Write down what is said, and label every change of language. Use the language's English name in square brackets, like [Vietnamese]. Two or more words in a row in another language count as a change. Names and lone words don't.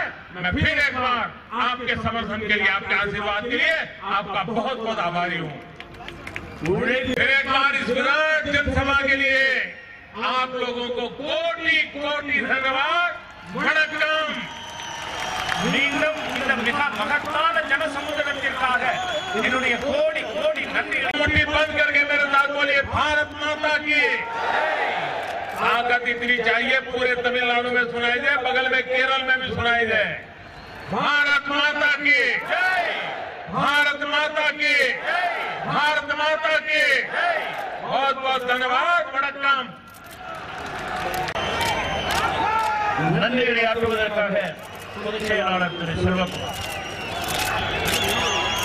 [Hindi] मैं फिर एक बार आपके समर्थन के लिए, आपके आशीर्वाद के लिए आपका बहुत बहुत आभारी हूँ। फिर एक बार इस विराट जनसभा के लिए आप लोगों को कोटि कोटि धन्यवाद। [Tamil] वणक्कम। இந்த மிக மகத்தான ஜனசமுதிரத்திற்காக என்னுடைய கோடி கோடி நன்றிகளை [Hindi] मुट्ठी बंद करके मेरे साथ बोलिए भारत माता की ताकत इतनी चाहिए पूरे तमिलनाडु में सुनाई दे, बगल में केरल में भी सुनाई दे। भारत माता की जय, भारत माता की जय, भारत माता की जय। बहुत बहुत धन्यवाद। वणक्कम। [Tamil] நன்றிகளை ஆற்றுவதற்காக பொதுச் செயலாளர் திரு செல்வகுமார்